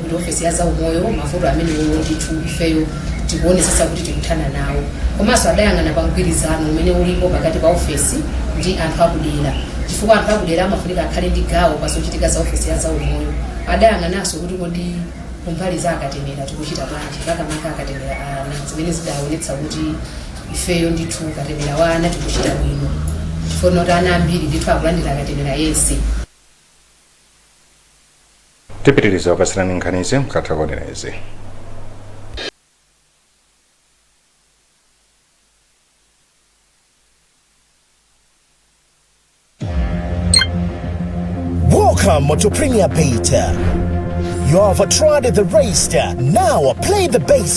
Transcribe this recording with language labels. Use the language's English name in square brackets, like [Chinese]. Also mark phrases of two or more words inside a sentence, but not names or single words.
[Nyanja] ofesi ya zaumoyo mavuto amene ndithu ifeyo tikuonetsetsa kuti tikuthana nawo komanso adayang'ana pa mgwirizano umene ulipo pakati pa ofesi ndi anthu akudera chifukwa anthu akudera amafunika akhale ndi gawo pa zochitika za ofesi ya zaumoyo adayang'ananso kuti kodi kumbali za akatemera tikuchita bwanji makamaka akatemera ana zimene zidaonetsa kuti ifeyo ndithu akatemera wana tikuchita bwino chifukwa kuti ana ambiri ndithu akulandira akatemera yense. tipitiriza kupasirani nkhanizi mkatha konerezi. [English] Welcome to Premier Beta. You have tried the race, now play the base.